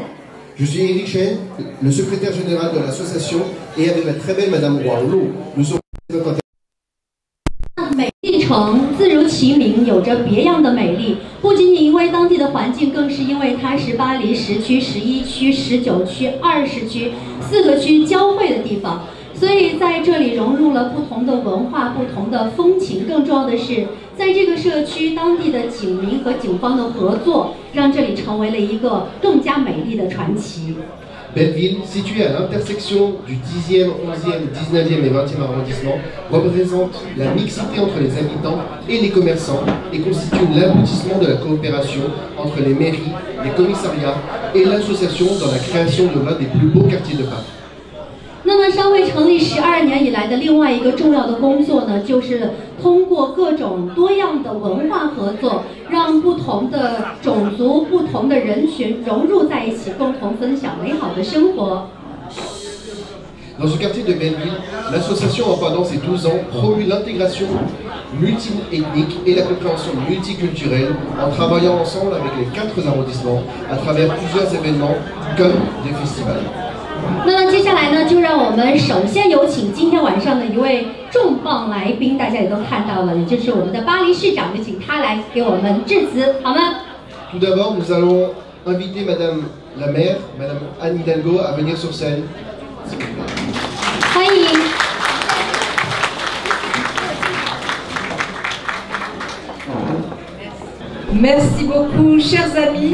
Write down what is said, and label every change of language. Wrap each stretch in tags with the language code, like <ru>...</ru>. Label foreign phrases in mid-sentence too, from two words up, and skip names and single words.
<fr>Je suis Eric Chen, le secrétaire général de l'association, et avec la très belle Madame Wang Lu, nous sommes notre</fr> <zh>美丽城自如其名，有着别样的美丽，不仅仅因为当地的环境，更是因为它是巴黎10区、11区、19区、20区4个区交汇的地方。所以在这里融入了不同的文化、不同的风情，更重要的是，在这个社区当地的警民和警方的合作，让这里成为了一个更加美丽的传奇。</zh> <fr>Belleville, située à l'intersection du 10e, 11e, 19e et 20e arrondissement, représente la mixité entre les habitants et les commerçants et constitue l'aboutissement de la coopération entre les mairies, les commissariats et l'association dans la création de l'un des plus beaux quartiers de Paris.</fr> <zh>那么那商会成立12年以来的另外一个重要的工作呢，就是通过各种多样的文化合作，让不同的种族、不同的人群融入在一起，共同分享美好的生活。</zh> <fr>Dans ce quartier de Belleville, l'association pendant ces 12 ans promue l'intégration multi-ethnique et la compréhension multiculturelle en travaillant ensemble avec les 4 arrondissements à travers plusieurs événements comme des festivals.</fr> <zh>那接下来呢，就让我们首先有请今天晚上的一位重磅来宾，大家也都看到了，也就是我们的巴黎市长，就请他来给我们致辞，好吗</zh> <fr>Tout d'abord, nous allons inviter Madame la maire, Madame Anne Hidalgo, à venir sur scène.</fr> <zh>欢迎。</zh> <fr>Merci beaucoup, chers amis.</fr>